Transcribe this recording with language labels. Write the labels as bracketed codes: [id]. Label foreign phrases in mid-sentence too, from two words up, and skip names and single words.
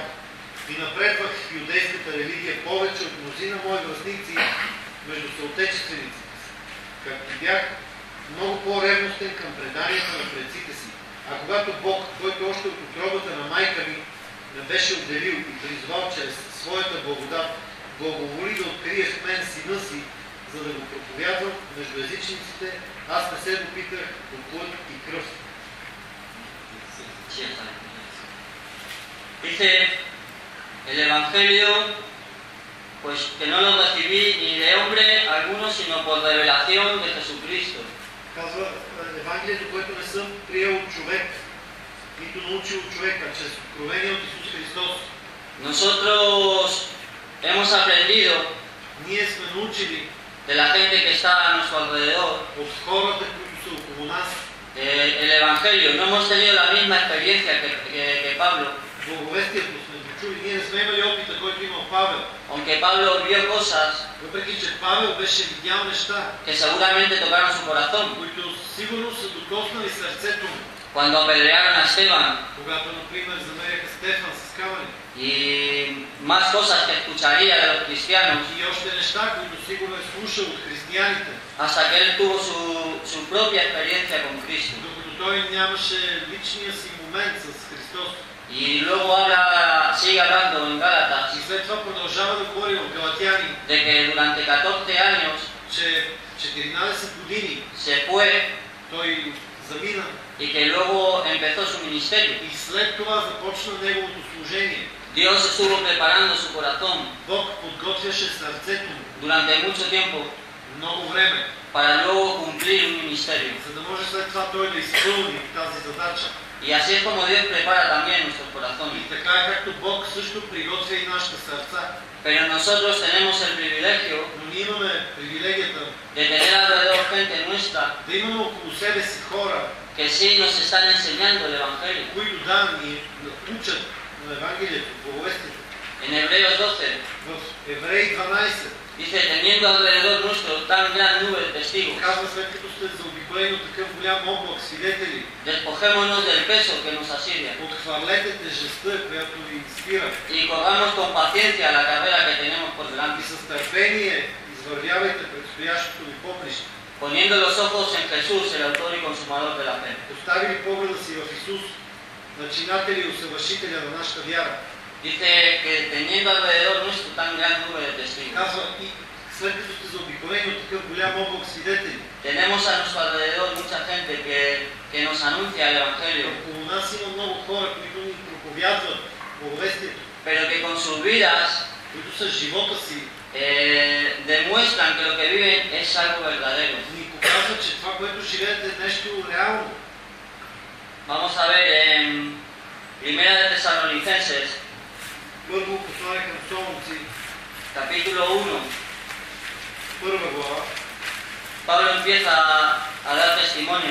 [bg] И напредвах в юдейската религия повече от мнозина мои връстници между съотечествениците си, както бях много по-ревностен към преданията на предците си. А когато Бог, който още от утробата на майка ми ме беше отделил и призвал чрез своята благодат, благоволи да открие в мен сина си, за да го проповядвам между езичниците, аз не се допитах до плът и кръв. [es] Dice el Evangelio, pues que no lo recibí ni de hombre alguno, sino por revelación de Jesucristo. [bg] Казва Евангелието, което не съм приел от човек, нито научил от човек, а чрез откровение от Исус Христос. [es] Nosotros hemos aprendido [bg] Ние сме научили [es] de la gente que está a nuestro alrededor [bg] от хората, които са около нас, [es] el Evangelio. No hemos tenido la misma experiencia que Pablo, [bg] благовестието сме го чули. Ние не сме имали опита, който имал Павел. [es] aunque Pablo vio cosas [bg] Въпреки че Павел беше видял неща, [es] que seguramente tocaron su corazón. [bg] които сигурно са докоснали сърцето му. [es] Cuando apedrearon a Esteban [bg] Когато, например, замеряха Стефан с камъни. [es] y más cosas que escucharía de los cristianos, [bg] И още неща, които сигурно е слушал от християните, [es] hasta que él tuvo su propia experiencia con Cristo. [bg] докато той нямаше личния си момент с Христос. [es] Y luego sigue hablando en Gálatas [bg] И след това продължава да говори в Галатяни, [es] de que durante 14 años [bg] че 14 години [es] se fue [bg] той замина [es] y que luego empezó su ministerio. [bg] и след това започна неговото служение. [es] Dios estuvo preparando su corazón [bg] Бог подготвяше сърцето му [es] durante mucho tiempo [bg] много време, [es] para luego cumplir un ministerio. [bg] за да може след това той да изпълни тази задача. [es] Y así es como Dios prepara también nuestros [bg] И [es] corazones. [bg] така е както Бог също приготвя и нашите сърца. [es] Pero nosotros tenemos el privilegio [bg] Но ние имаме привилегията [es] de tener alrededor gente nuestra [bg] да имаме около себе си хора, [es] que sí nos están enseñando el Evangelio. [bg] които ни учат на Евангелието, благовестието. [es] En Hebreos 12 [bg] В Евреи 12 [es] dice, teniendo alrededor nuestro tan gran nube de testigos, [bg] казва, след като сте заобиколени от такъв голям облак свидетели, [es] despojémonos del peso que nos asidia [bg] отхвърлете тежестта, която ви спира, [es] y corramos con paciencia la carrera que tenemos por [bg] и [es] delante, [bg] с търпение извървявайте предстоящото ви поприще. [es] poniendo los ojos en Jesús, el autor y consumador de la fe. [bg] Поставили погледа си в Исус, начинателя и усъвършителя на нашата вяра. [es] Dice que teniendo alrededor nuestro tan gran nube de testigos, [bg] Казва, и след като сте заобиколени от такъв голям облак свидетели, [es] tenemos a nuestro alrededor mucha gente que nos anuncia el Evangelio, [bg] около нас има много хора, които ни проповядват благовестието, [es] pero que con sus vidas [bg] които с живота си [es] demuestran que lo que viven es algo verdadero. [bg] ни показват, че това, което живеете, е нещо реално. [es] Vamos a ver en Primera de Tesalonicenses, [bg] Първо послание към Солунци, [es] capítulo 1, [bg] първа глава, [es] Pablo empieza a dar testimonio